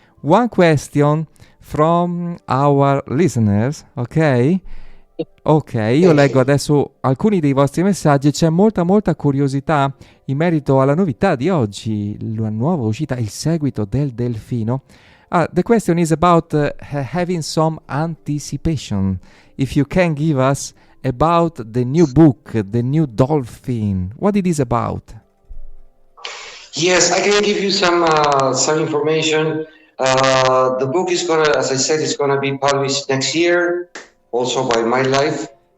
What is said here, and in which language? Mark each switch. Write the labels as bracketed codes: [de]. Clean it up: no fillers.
[en] One question from our listeners, ok? [it] Ok, io leggo adesso alcuni dei vostri messaggi. C'è molta curiosità in merito alla novità di oggi, la nuova uscita, il seguito del Delfino. [en] The question is about having some anticipation. If you can give us about the new book, the new Dolphin, what it is about? Yes, I can give you some information. The book is gonna, as I said, it's gonna be published next year, also by My Life.